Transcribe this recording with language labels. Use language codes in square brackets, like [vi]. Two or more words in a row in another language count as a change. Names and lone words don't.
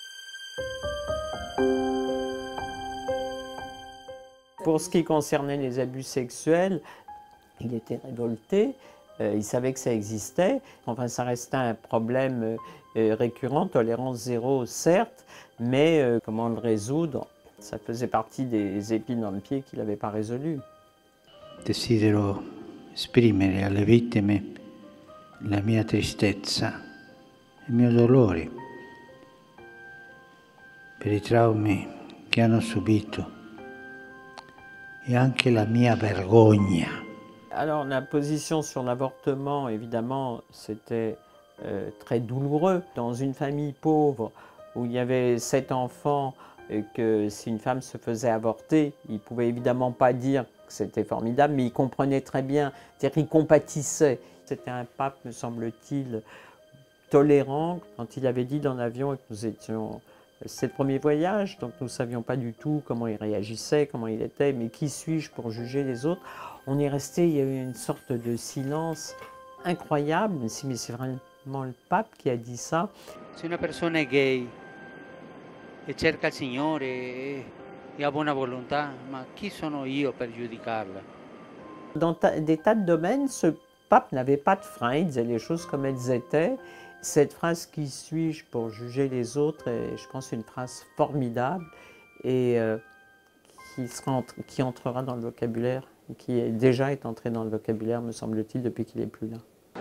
[fr] Pour ce qui concernait les abus sexuels, il était révolté, il savait que ça existait. Enfin, ça restait un problème récurrent, tolérance zéro certes, mais comment le résoudre, ça faisait partie des épines dans le pied qu'il n'avait pas résolu. [it] Desidero esprimere alle vittime la mia tristezza, il mio dolore per i traumi che hanno subito e anche la mia vergogna. [fr] Alors la position sur l'avortement, évidemment, c'était très douloureux. Dans une famille pauvre où il y avait 7 enfants, et que si une femme se faisait avorter, il ne pouvait évidemment pas dire que c'était formidable, mais il comprenait très bien, c'est-à-dire qu'il compatissait. C'était un pape, me semble-t-il, tolérant. Quand il avait dit dans l'avion que nous étions... C'est le premier voyage, donc nous ne savions pas du tout comment il réagissait, comment il était, mais qui suis-je pour juger les autres? On est resté, il y a eu une sorte de silence incroyable, mais c'est vrai, probablement le pape qui a dit ça. [it] Se una persona è gay e cerca il Signore e ha buona volontà, ma chi sono io per giudicarla? [fr] Dans des tas de domaines, ce pape n'avait pas de frein, il disait les choses comme elles étaient. Cette phrase « Qui suis-je pour juger les autres ?» est, je pense, une phrase formidable et qui entrera dans le vocabulaire, qui déjà est entrée dans le vocabulaire, me semble-t-il, depuis qu'il n'est plus là.